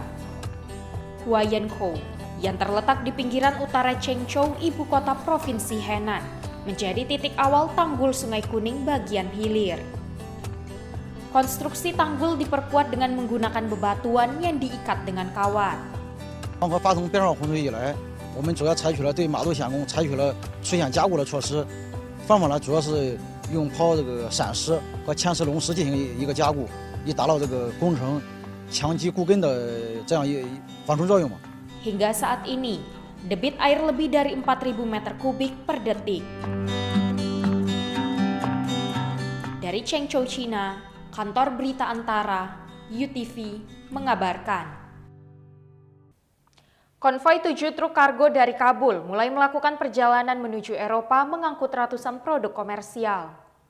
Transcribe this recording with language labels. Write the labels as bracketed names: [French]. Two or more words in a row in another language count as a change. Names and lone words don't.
[Indonesian] Huayan Kou, yang terletak di pinggiran utara Chengzhou, ibu kota Provinsi Henan, menjadi titik awal tanggul Sungai Kuning bagian hilir. Konstruksi tanggul diperkuat dengan menggunakan bebatuan yang diikat dengan kawat. [Chinese] 发动变道洪水以来，我们主要采取了对马路险工采取了水险加固的措施，方法呢主要是用抛这个闪石和嵌石龙石进行一个加固，以达到这个工程强基固根的这样一防冲作用嘛。 [Indonesian] Hingga saat ini, debit air lebih dari 4.000 meter kubik per detik. Dari Chengzhou, China, Kantor Berita Antara, UTV mengabarkan. Konvoi 7 truk kargo dari Kabul mulai melakukan perjalanan menuju Eropa mengangkut ratusan produk komersial.